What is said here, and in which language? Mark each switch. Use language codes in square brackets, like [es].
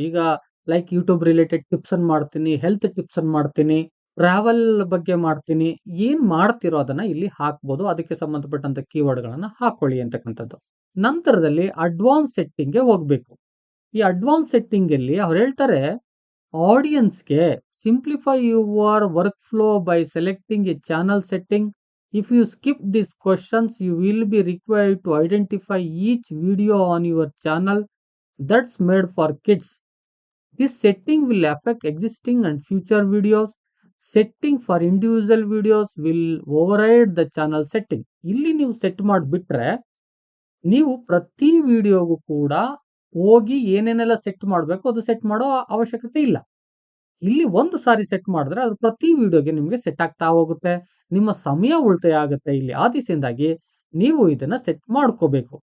[kn] ಈಗ like YouTube related tips ಅನ್ನು ಮಾಡ್ತೀನಿ, ಹೆಲ್ತ್ ಟಿಪ್ಸ್ ಅನ್ನು ಮಾಡ್ತೀನಿ, ಟ್ರಾವೆಲ್ ಬಗ್ಗೆ ಮಾಡ್ತೀನಿ, ಏನ್ ಮಾಡ್ತಿರೋ ಅದನ್ನ ಇಲ್ಲಿ ಹಾಕ್ಬೋದು. ಅದಕ್ಕೆ ಸಂಬಂಧಪಟ್ಟಂತ ಕೀವರ್ಡ್ ಗಳನ್ನ ಹಾಕೊಳ್ಳಿ ಅಂತಕ್ಕಂಥದ್ದು. ನಂತರದಲ್ಲಿ ಅಡ್ವಾನ್ಸ್ ಸೆಟ್ಟಿಂಗ್ ಗೆ ಹೋಗ್ಬೇಕು. ಈ ಅಡ್ವಾನ್ಸ್ ಸೆಟ್ಟಿಂಗ್ ಅಲ್ಲಿ ಅವ್ರು ಹೇಳ್ತಾರೆ, ಆಡಿಯನ್ಸ್ಗೆ [en] Simplify your workflow by selecting a channel setting. If you skip these questions, you will be required to identify each video on your channel that's made for kids. This setting will affect existing and future videos. Setting for individual videos will override the channel setting. [kn] ಇಲ್ಲಿ ನೀವು set ಮಾಡಿಬಿಟ್ರೆ ನೀವು ಪ್ರತಿ ವಿಡಿಯೋಗೂ ಕೂಡ ಹೋಗಿ ಏನೇನೆಲ್ಲ set ಮಾಡಬೇಕು ಅದು ಸೆಟ್ ಮಾಡೋ ಅವಶ್ಯಕತೆ ಇಲ್ಲ. ಇಲ್ಲಿ ಒಂದು ಸಾರಿ ಸೆಟ್ ಮಾಡಿದ್ರೆ ಅದು ಪ್ರತಿ ವಿಡಿಯೋಗೆ ನಿಮಗೆ ಸೆಟ್ ಆಗ್ತಾ ಹೋಗುತ್ತೆ. ನಿಮ್ಮ ಸಮಯ ಉಳಿತಾಯ ಆಗುತ್ತೆ ಇಲ್ಲಿ. ಆ ದಿಸೆಯಿಂದಾಗಿ ನೀವು ಇದನ್ನ ಸೆಟ್ ಮಾಡ್ಕೋಬೇಕು.